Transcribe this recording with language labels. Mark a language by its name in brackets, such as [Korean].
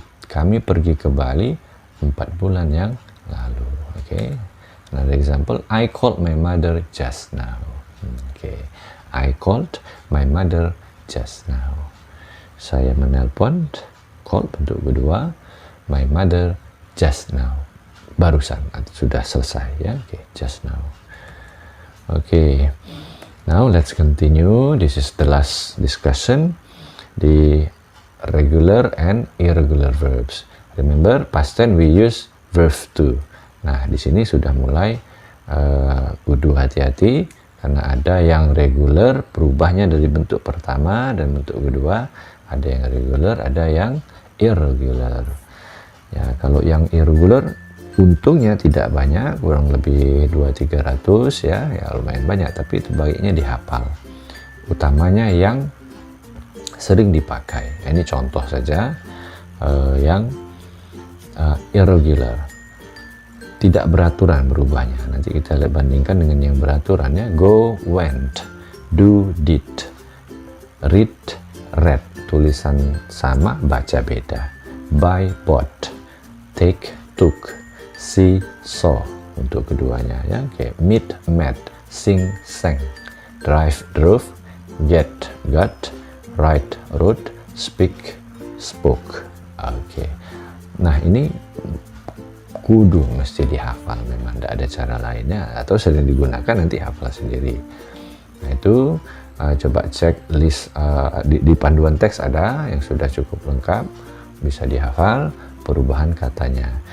[Indonesian] Kami pergi ke Bali 4 bulan yang lalu. [English] Okay, another example. I called my mother just now. Okay, I called my mother just now. [Indonesian] Saya menelpon, call bentuk kedua, [English] my mother just now. [Indonesian] Barusan, sudah selesai ya. [English] Okay, just now. Okay, now let's continue. This is the last discussion. The regular and irregular verbs. Remember, past tense we use verb to. [Indonesian] Nah, di sini sudah mulai kudu hati-hati karena ada yang regular, berubahnya dari bentuk pertama dan bentuk kedua. Ada yang regular, ada yang irregular. Ya, kalau yang irregular untungnya tidak banyak, kurang lebih 200-300 ya lumayan banyak, tapi itu baiknya dihafal. Utamanya yang sering dipakai. Ini contoh saja yang irregular. Tidak beraturan berubahnya. Nanti kita lihat bandingkan dengan yang beraturan ya. [English] Go, went, do, did, read, read. [Indonesian] Tulisan sama, baca beda. [English] Buy, bought, take, took, see, saw [Indonesian] untuk keduanya ya. Okay. [English] Meet, met, sing, sang, drive, drove, get, got, write, wrote, speak, spoke. Oke. [Indonesian] Nah, ini kudu mesti dihafal, memang tidak ada cara lainnya, atau sering digunakan nanti hafal sendiri. Nah, itu coba cek list di panduan teks ada yang sudah cukup lengkap, bisa dihafal perubahan katanya.